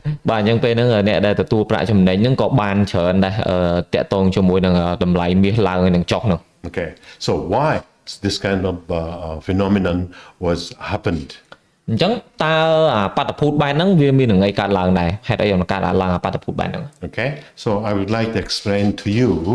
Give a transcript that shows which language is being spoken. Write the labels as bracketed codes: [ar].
[km] បាទអញ្ចឹងពេលហ្នឹងអ្នកដែលទទួលប្រាក់ចំណេញហ្នឹងក៏បានច្រើនដែរតាក់ទងជាមួយនឹងតម្លៃមាសឡើងហើយនឹងចុះហ្នឹង [en] Okay, so why this kind of phenomenon was happened? [km] អញ្ចឹងតើបាតុភូតបែបហ្នឹងវាមាននឹងអីកើតឡើងដែរហេតុអីបានកើតឡើងបាតុភូតបែបហ្នឹង [en] Okay, so I would like to explain to you